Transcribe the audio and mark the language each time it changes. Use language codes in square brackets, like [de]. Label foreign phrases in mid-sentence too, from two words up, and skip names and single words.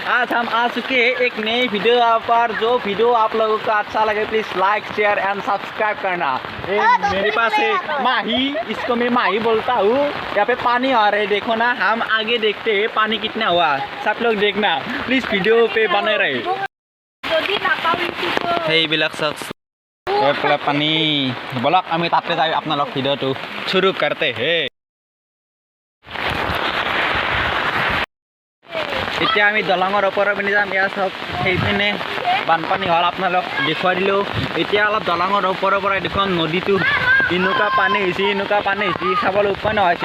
[hi] आज हम आ चुके हैं एक नई वीडियो पर। जो वीडियो आप लोगों को अच्छा लगे [en] please like share and subscribe [hi] करना। मेरे पास है माही, इसको मैं माही बोलता हूँ। यहाँ पे पानी आ रहा है, देखो ना। हम आगे देखते हैं पानी कितना हुआ, सब लोग देखना प्लीज, वीडियो पे बने रहे। [as] সেইবিলাক চাওক পানী বলক আমি তাতে যাই আপোনালোক ভিডিঅ'টো শুরু [hi] करते हैं। [as] এতিয়া আমি দলঙৰ ওপৰৰ পিনে যাম। ইয়াত চাওক সেইপিনে বানপানী হ'ল, আপোনালোক দেখুৱাই দিলোঁ। এতিয়া অলপ দলঙৰ ওপৰৰ পৰা দেখোন নদীটো এনেকুৱা পানী হৈছে চাবলৈ উপায় নহৈছে।